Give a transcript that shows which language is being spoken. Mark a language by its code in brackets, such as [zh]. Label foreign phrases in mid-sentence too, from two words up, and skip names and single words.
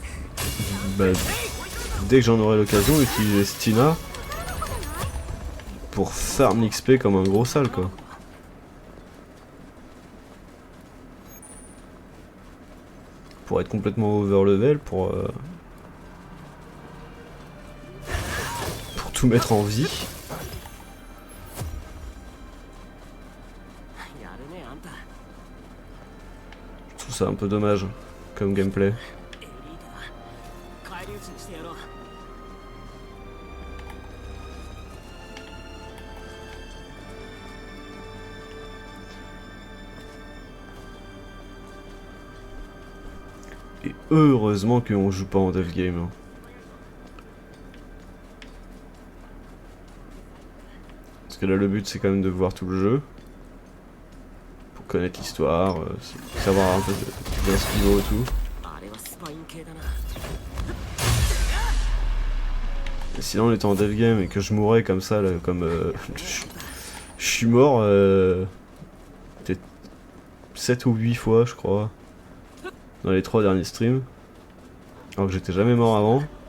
[fr] dès que j'en aurai l'occasion, utiliser Stina pour [en] farm XP [fr] comme un gros sale quoi. Pour être complètement [en] over level, [fr] pour tout mettre en vie. [ja] やるねあんた。 [fr] Je trouve ça un peu dommage comme gameplay. [ja] エリートだ。返り討ちにしてやろう。 [fr] Et heureusement qu'on joue pas en dev game. Hein. Parce que là le but c'est quand même de voir tout le jeu. Pour connaître l'histoire, savoir un peu bien ce qu'il vaut et tout. [ja] あれはスパイン系だな。 [fr] Et sinon on était en dev game et que je mourais comme ça, là, comme je suis mort peut-être 7 ou 8 fois je crois. Dans les 3 derniers streams. Alors que j'étais jamais mort avant.